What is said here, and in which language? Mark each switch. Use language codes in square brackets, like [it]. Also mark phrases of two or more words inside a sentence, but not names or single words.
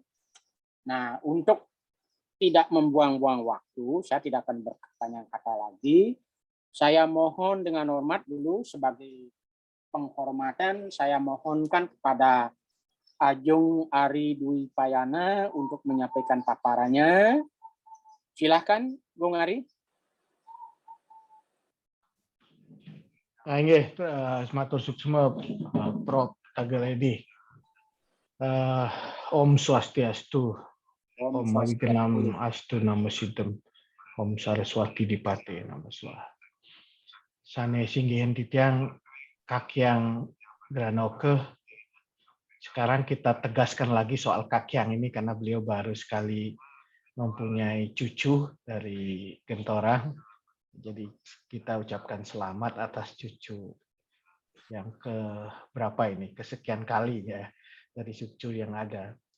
[id] Nah, untuk tidak membuang-buang waktu, saya tidak akan bertanya kata lagi. Saya mohon dengan hormat dulu sebagai penghormatan, saya mohonkan kepada Ajung Ari Dwi Payana untuk menyampaikan paparannya. Silahkan, Bung Ari. [ban] Nggih, matur suksma Prof. Tagaledi. [sa] Om Swastiastu. Om Wigenam Astu Namo Siddham. Om Saraswati Dipate Namo Swaha. [ban] Sane singgihan titiang Kakyang Granoka. [id] Sekarang kita tegaskan lagi soal Kakyang ini karena beliau baru sekali mempunyai cucu dari Gentorang. Jadi kita ucapkan selamat atas cucu yang ke berapa ini, kesekian kali ya dari cucu yang ada.